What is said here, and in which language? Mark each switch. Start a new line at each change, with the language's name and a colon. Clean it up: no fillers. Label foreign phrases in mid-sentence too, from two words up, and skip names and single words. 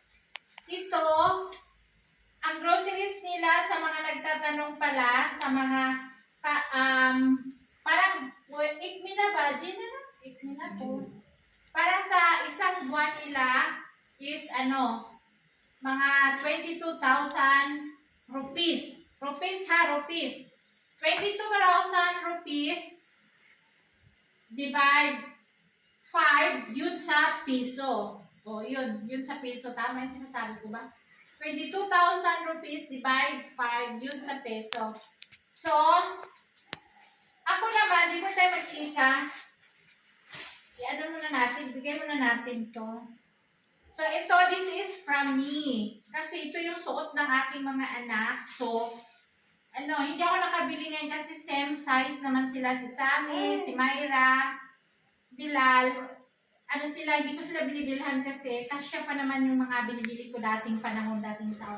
Filipino: Ito, ang groceries nila sa mga nagtatanong pala, sa mga, parang, ikmi na ba? Ikmi na po. Para sa isang buwan nila is, mga 22,000 rupees. Rupees ha, rupees. 22,000 rupees divide 5, yun sa piso. O, yun sa piso. Tama yung sinasabi ko ba? 22,000 rupees divide 5, yun sa peso. So, ako naman, di mo tayo magchika. I-ano muna natin, bigay muna natin to. So, ito,
English: this is from me.
Filipino: Kasi ito yung suot ng aking mga anak. So, hindi ako nakabili ngayon kasi same size naman sila, si Sammy, si Myra, si Bilal, ano sila, hindi ko sila binibilhan kasi kasya pa naman yung mga binibili ko dating panahon, dating taon.